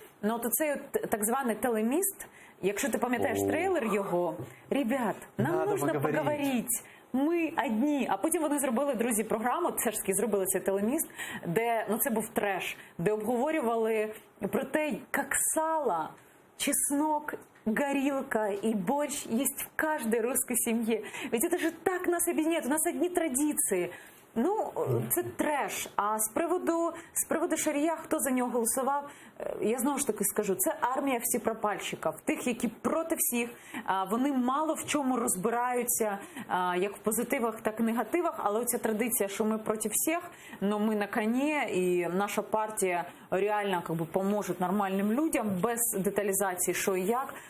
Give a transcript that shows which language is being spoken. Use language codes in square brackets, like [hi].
[uk] Ну, от цей так званий телеміст, якщо ти пам'ятаєш трейлер його, [ru] ребят, нам нужно [uk] поговорити. Ми одні. А потім вони зробили, друзі, програму, все ж таки зробили цей телеміст, де, це був треш, де обговорювали про те, як сало, чеснок, горилка [ru] и борщ есть в каждой русской семье. Ведь это же так нас объединяет, у нас одни традиции. [uk] Ну, це треш. А з приводу Шарія, хто за нього голосував, я знову ж таки скажу, це армія всіпропальщиків, тих, які проти всіх, вони мало в чому розбираються, як в позитивах, так і негативах, але оця традиція, що ми проти всіх, но ми на коні, і наша партія реально поможе нормальним людям, без деталізації, що і як.